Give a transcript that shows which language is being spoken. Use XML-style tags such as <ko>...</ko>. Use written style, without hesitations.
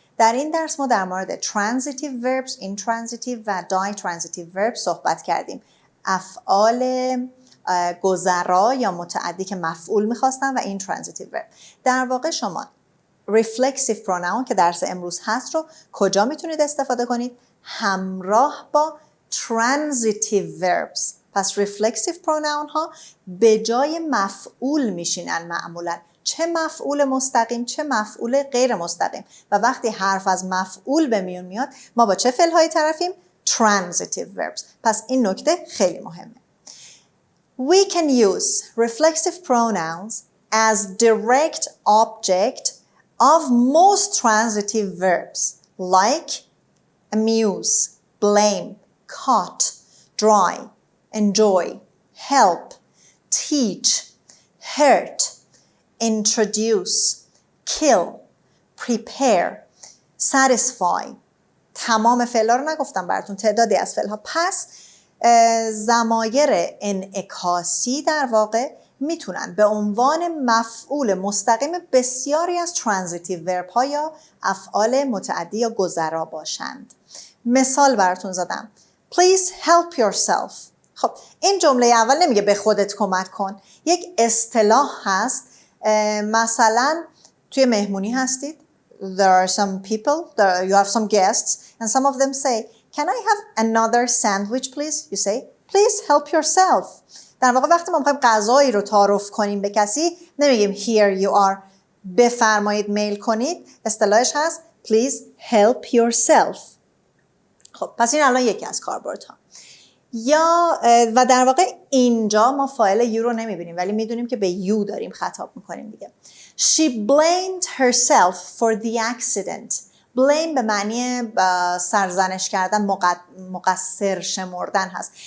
<fa>در این درس ما در مورد transitive verbs, intransitive و ditransitive verbs صحبت کردیم. افعال گذرا یا متعدی که مفعول میخواستن و intransitive verb. در واقع شما reflexive pronoun که درس امروز هست رو کجا میتونید استفاده کنید؟ همراه با transitive verbs. پس reflexive pronoun ها به جای مفعول میشینن معمولا. چه مفعول مستقیم چه مفعول غیر مستقیم. و وقتی حرف از مفعول به میون میاد ما با چه فعل هایی طرفیم؟ transitive verbs. پس این نکته خیلی مهمه.</fa> <en>We can use reflexive pronouns as direct object of most transitive verbs like amuse, blame, caught, dry, enjoy, help, teach, hurt, introduce, kill, prepare, satisfy.</en> <fa>تمام فعلا رو نگفتم براتون، تعدادی از فعلها. پس ضمایر انعکاسی در واقع میتونن به عنوان مفعول مستقیم بسیاری از transitive verb ها یا افعال متعدی یا گذرا باشند. مثال براتون زدم.</fa> <en>Please help yourself.</en> <fa>خب این جمله اول نمیگه به خودت کمک کن. یک اصطلاح هست. مثلا توی مهمونی هستید.</fa> <en>There are some people, you have some guests, and some of them say, can I have another sandwich please? You say, please help yourself.</en> <fa>در واقع وقتی ما میخوایم غذایی رو تعارف کنیم به کسی نمیگیم</fa> <en>here you are،</en> <fa>بفرمایید میل کنید. اصطلاحش هست</fa> <en>please help yourself.</en> <fa>خب پس این الان یکی از کاربردها. یا و در واقع اینجا ما فاعل یو رو نمیبینیم ولی میدونیم که به یو داریم خطاب میکنیم دیگه.</fa> <en>She blamed herself for the accident.</en> <fa>blame به معنی سرزنش کردن، مقصر شمردن هست.</fa>